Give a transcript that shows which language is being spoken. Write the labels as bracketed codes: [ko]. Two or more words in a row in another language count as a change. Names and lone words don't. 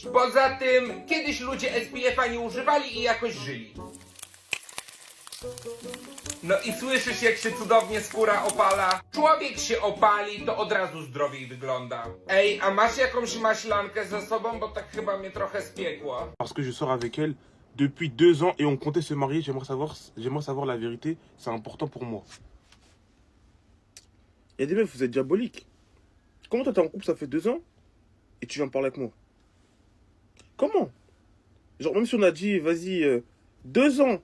[pl] Poza tym, kiedyś ludzie SPF-a nie używali i jakoś żyli. No i słyszysz, jak się cudownie skóra opala? Człowiek się opali, to od razu zdrowiej wygląda. Ej, a masz jakąś maślankę ze sobą, bo tak chyba mnie trochę spiekło. [fr] Parce que je sors avec elle depuis 2 ans et on comptait se marier. J'aimerais savoir la vérité. C'est important pour moi. Il y a des meufs, vous êtes diaboliques. Comment toi t'es en couple, ça fait 2 ans et tu viens me parler avec moi? Comment? Genre même si on a dit, vas-y, 2 ans.